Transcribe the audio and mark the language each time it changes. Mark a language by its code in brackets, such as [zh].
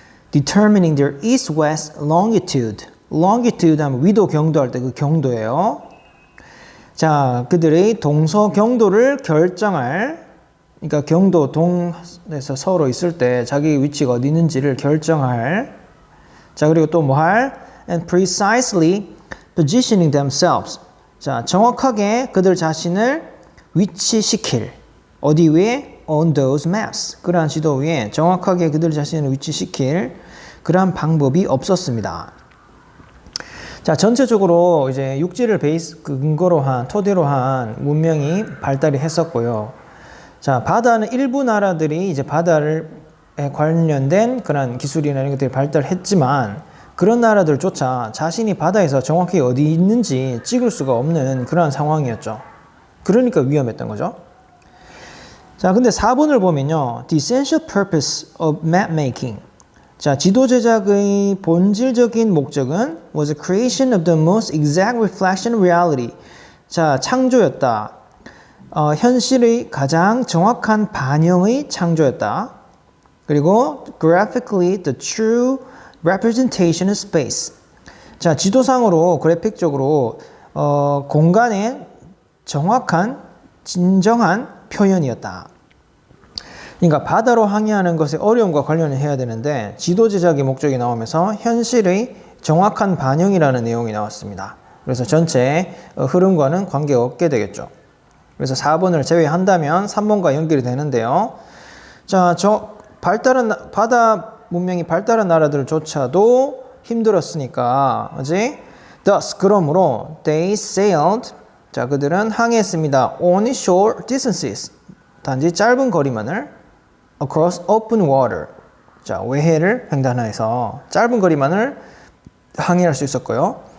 [en] Determining their east-west longitude. [ko] longitude 하면 위도 경도할 때 그 경도예요. 자, 그들의 동서 경도를 결정할, 그러니까 경도 동에서 서로 있을 때 자기 위치가 어디 있는지를 결정할. 자, 그리고 또 뭐 할? [en] And precisely positioning themselves. [ko] 자, 정확하게 그들 자신을 위치시킬. 어디 위에? [en] On those maps. [ko] 그러한 지도 위에 정확하게 그들 자신을 위치시킬 그러한 방법이 없었습니다. 자, 전체적으로 이제 육지를 근거로 한, 토대로 한 문명이 발달이 했었고요. 자, 바다는 일부 나라들이 이제 바다에 관련된 그런 기술이나 이런 것들이 발달했지만 그런 나라들조차 자신이 바다에서 정확히 어디 있는지 찍을 수가 없는 그런 상황이었죠. 그러니까 위험했던 거죠. 자, 근데 4번을 보면요. [en] The essential purpose of map making. [ko] 자, 지도 제작의 본질적인 목적은 [en] was the creation of the most exact reflection of reality. [ko] 자, 창조였다. 현실의 가장 정확한 반영의 창조였다. [en] 그리고 graphically the true representation of space. [ko] 자, 지도상으로 그래픽적으로 공간의 정확한 진정한 표현이었다. 그러니까 바다로 항해하는 것의 어려움과 관련을 해야 되는데 지도 제작의 목적이 나오면서 현실의 정확한 반영이라는 내용이 나왔습니다. 그래서 전체 흐름과는 관계가 없게 되겠죠. 그래서 4번을 제외한다면 3번과 연결이 되는데요. 자, 바다 문명이 발달한 나라들조차도 힘들었으니까, 그지? [en] Thus, 그러므로 they sailed. [ko] 자, 그들은 항해했습니다. [en] Only short distances. [ko] 단지 짧은 거리만을 [en] across open water. [ko] 자, 외해를 횡단해서 짧은 거리만을 항해할 수 있었고요.